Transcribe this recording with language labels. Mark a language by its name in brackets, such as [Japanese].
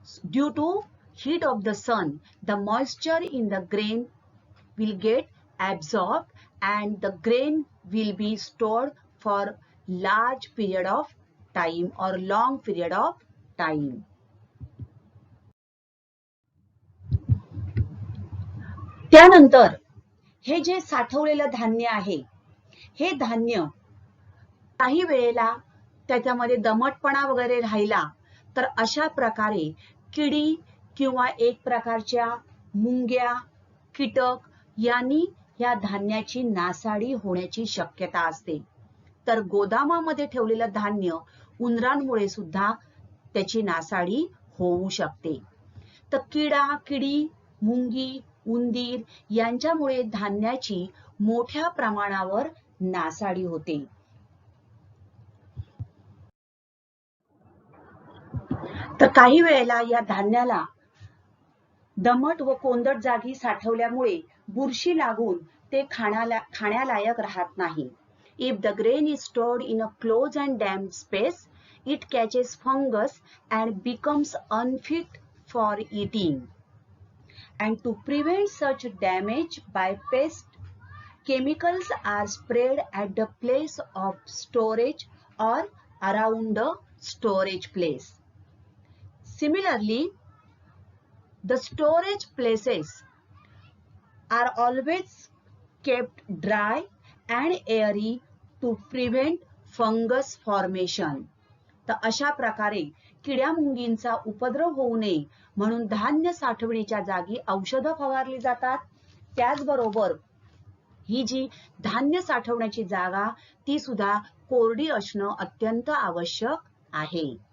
[English] Due to heat of the sun, the moisture in the grain will get absorbed and the grain will be stored for large period of time or long period of time. [Marathi] त्यानंतर हे जे साठवलेलं धान्य आहे, हे धान्य काही वेळेला त्याच्यामध्ये दमटपणा वगैरे राहिला तर अशा प्रकारे किडी किंवा एक प्रकारच्या मुंग्या, कीटक यांनी या धान्याची नासाडी होण्याची शक्यता असते. तर गोदामामध्ये ठेवलेलं धान्य उंदरांमुळे सुद्धा त्याची नासाडी होऊ शकते. तर किडी, मुंगी, उंदीर यांच्यामुळे धान्याची मोठ्या प्रमाणावर नासाडी होते. तर काही वेळेला या धान्याला दमट व कोंदट जागी साठवल्यामुळे बुरशी लागून ते खाण्यालायक राहत नाही. [English] If the grain is stored in a closed and damp space, it catches fungus and becomes unfit for eating. And to prevent such damage by pests, chemicals are sprayed at the place of storage or around the storage place. Similarly, the storage places are always kept dry and airy to prevent fungus formation. [Marathi] तर अशा प्रकारे किड्या मुंगींचा उपद्रव होऊ नये म्हणून धान्य साठवणीच्या जागी औषधं फवारली जातात. त्याचबरोबर ही जी धान्य साठवण्याची जागा ती सुद्धा कोरडी असणं अत्यंत आवश्यक आहे.